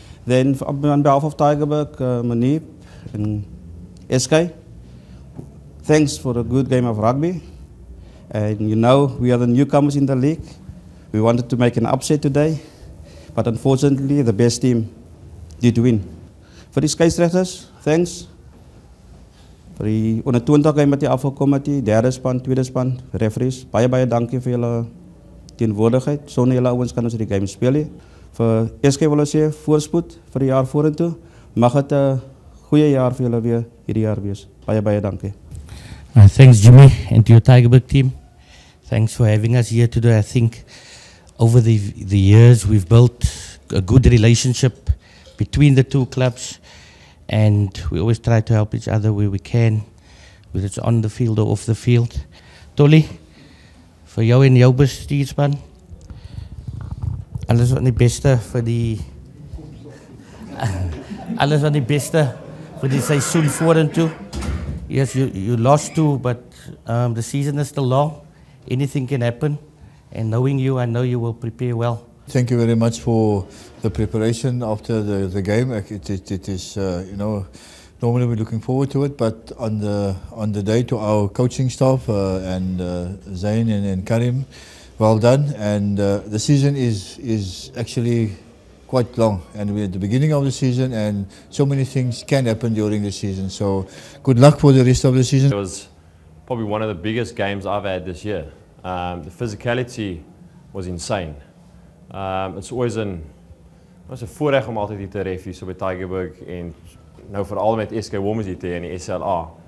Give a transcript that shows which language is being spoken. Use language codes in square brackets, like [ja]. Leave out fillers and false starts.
[en] Then on behalf of Tygerberg, Manip and SK, thanks for a good game of rugby. And you know, we are the newcomers in the league. We wanted to make an upset today, but unfortunately the best team did win. [af] Vir die skeieregters, [en] thanks. [af] Vir die onder 20 game wat jy afgekom het, die derde span, tweede span, referees, baie dankie vir julle teenwoordigheid. Sonder julle ouens kan ons die game speel nie. Vir SK wil ek sê, voorspoed vir die jaar vorentoe. Mag het 'n goeie jaar vir julle weer hierdie jaar wees. Baie dankie. [en] Thanks Jimmy and to your Tygerberg team. Thanks for having us here today. I think over the years we've built a good relationship between the two clubs, and we always try to help each other where we can, whether it's on the field or off the field. [af] Tolly, vir jou en jou bestuurspan, alles wat die beste vir die alles wat die beste vir die seisoen vorentoe. [en] Yes, you lost too, but the season is still long. Anything can happen, and knowing you, I know you will prepare well. Thank you very much for the preparation after the game. It is, you know, normally we're looking forward to it, but on the day to our coaching staff and Zain and Karim, well done. And the season is actually quite long, and we're at the beginning of the season, and so many things can happen during the season. So good luck for the rest of the season. It was probably one of the biggest games I've had this year. The physicality was insane. It's always [af] een voorreg om altyd hier te ref hier so by Tygerberg, en nou veral met SK Walmers hier te en die SLA.